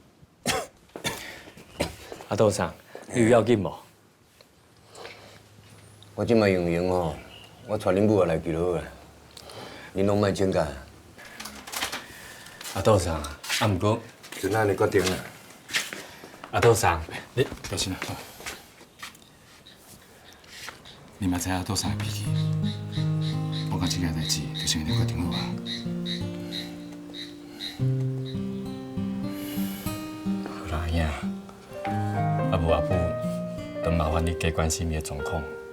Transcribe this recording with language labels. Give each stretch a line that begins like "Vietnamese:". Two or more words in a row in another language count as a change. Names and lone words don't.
Min Nan Chinese: 阿杜生，你有要紧无？我即摆用吼，我带恁母也来就好啊。恁拢莫请假。阿杜生，啊毋过就咱安尼决定啦。阿杜生，你条心啊，你嘛知影杜生的脾气，我讲这件代志就是安尼决定好啊。好啦，兄，阿母，就麻烦你加关心伊的状况。